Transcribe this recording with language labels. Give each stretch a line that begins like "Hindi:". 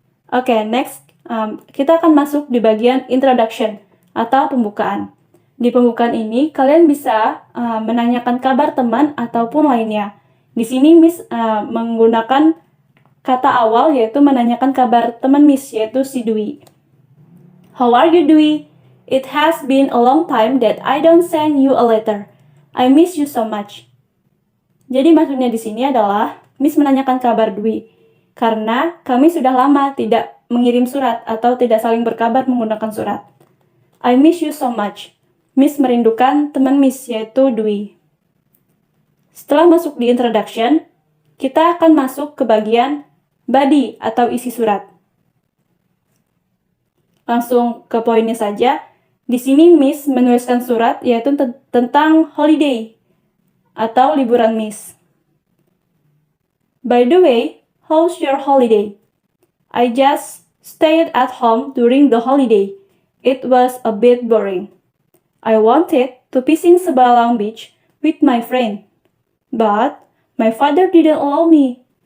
Indonesian: Oke, next kita akan masuk di bagian introduction atau pembukaan. Di pembukaan ini kalian bisa menanyakan kabar teman ataupun lainnya. Di sini Miss menggunakan kata awal yaitu menanyakan kabar teman Miss yaitu si Dwi.
English: How are you Dwi? It has been a long time that I don't send you a letter. I miss you so much.
Indonesian: Jadi maksudnya di sini adalah Miss menanyakan kabar Dwi karena kami sudah lama tidak mengirim surat atau tidak saling berkabar menggunakan surat.
English: I miss you so much.
Indonesian: Miss merindukan teman Miss yaitu Dwi. Setelah masuk di introduction, kita akan masuk ke bagian body atau isi surat. Langsung ke poinnya saja. Di sini Miss menuliskan surat yaitu tentang holiday atau liburan Miss.
English: By the way, how's your holiday? I just stayed at home during the holiday. It was a bit boring. I wanted to visit Sebalang Beach with my friend, but my father didn't allow me.